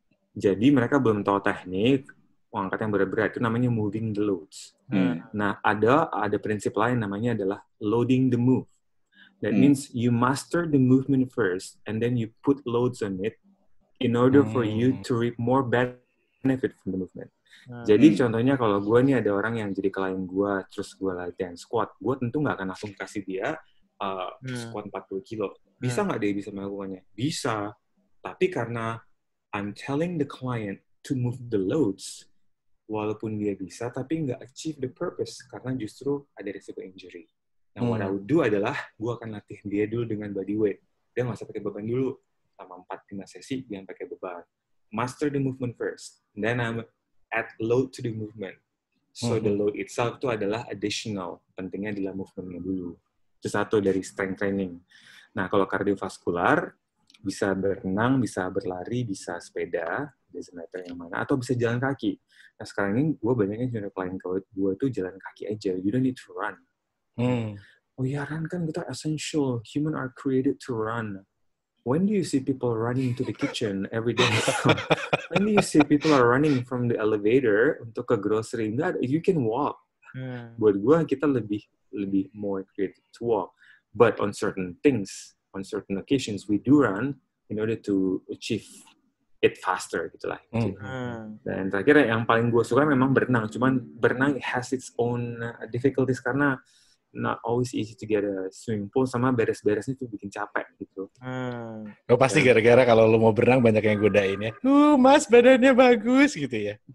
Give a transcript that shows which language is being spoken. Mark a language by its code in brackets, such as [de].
[id] Jadi, mereka belum tahu teknik, angkat yang berat-berat, itu namanya moving the loads. Nah, ada prinsip lain namanya adalah loading the move. [en] That means you master the movement first, and then you put loads on it in order for you to reap more benefit from the movement. [id] Jadi contohnya kalau gue nih ada orang yang jadi klien gue, terus gue latihan squat, gue tentu nggak akan langsung kasih dia squat 40 kilo. Bisa nggak dia bisa melakukannya? Bisa. Tapi karena [en] I'm telling the client to move the loads, [id] walaupun dia bisa, tapi nggak [en] achieve the purpose, [id] karena justru ada risiko injury. Nah, [en] what I would do [id] adalah, gue akan latih dia dulu dengan body weight. Dia nggak usah pakai beban dulu. Selama 4-5 sesi, dia pakai beban. [en] Master the movement first. Then I'm add load to the movement. So the load itself [id] itu adalah additional. Pentingnya adalah movementnya dulu. Itu satu dari strength training. Nah, kalau kardiovaskular, bisa berenang, bisa berlari, bisa sepeda, [en] doesn't matter [id] yang mana, atau bisa jalan kaki. Nah, sekarang ini gue banyaknya junior klien gue tuh jalan kaki aja. [en] You don't need to run. [id] Oh ya, run kan kita essential. [en] Human are created to run. When do you see people running to the kitchen every day? When do you see people are running from the elevator [id] untuk ke [en] grocery? [id] Enggak, [en] you can walk. [id] Buat gue, kita lebih [en] more creative to walk. But on certain things, on certain occasions, we do run in order to achieve it faster, gitulah. [id] Dan terakhir yang paling gue suka memang berenang. Cuman berenang [en] has its own difficulties [id] karena [en] not always easy to get a swimming pool, [id] sama beres-beresnya tuh bikin capek gitu. Pasti gara-gara kalau lu mau berenang banyak yang godain ya. Mas badannya bagus gitu ya.